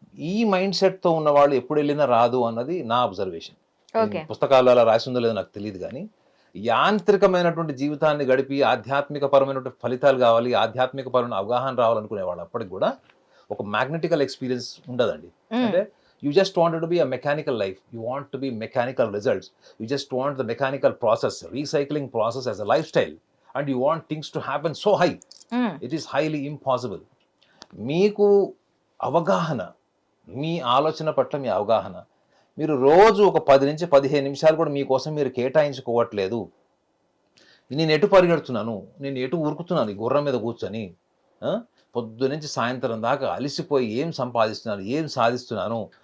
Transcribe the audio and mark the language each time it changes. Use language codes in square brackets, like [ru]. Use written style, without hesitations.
[te] ఈ మైండ్ సెట్తో ఉన్న వాళ్ళు ఎప్పుడు వెళ్ళినా రాదు అన్నది నా అబ్జర్వేషన్. పుస్తకాలు అలా రాసి ఉందో లేదో నాకు తెలియదు, కానీ యాంత్రికమైనటువంటి జీవితాన్ని గడిపి ఆధ్యాత్మిక పరమైనటువంటి ఫలితాలు కావాలి, ఆధ్యాత్మిక పరమైన అవగాహన రావాలనుకునే వాళ్ళు అప్పటికి కూడా ఒక మ్యాగ్నెటికల్ ఎక్స్పీరియన్స్ ఉండదండి. [en] అంటే you just wanted to be a mechanical life, you want to be mechanical results, you just want the mechanical process, recycling process as a lifestyle, and you want things to happen so high. It is highly impossible. [te] మీకు అవగాహన, మీ ఆలోచన పట్ల మీ అవగాహన, మీరు రోజు ఒక 10 నుంచి 15 నిమిషాలు కూడా మీకోసం మీరు కేటాయించుకోవట్లేదు. నేను ఎటు పరిగెడుతున్నాను, నేను ఎటు ఉరుకుతున్నాను ఈ గుర్రం మీద కూర్చొని, పొద్దు నుంచి సాయంత్రం దాకా అలిసిపోయి ఏం సంపాదిస్తున్నాను, ఏం సాధిస్తున్నాను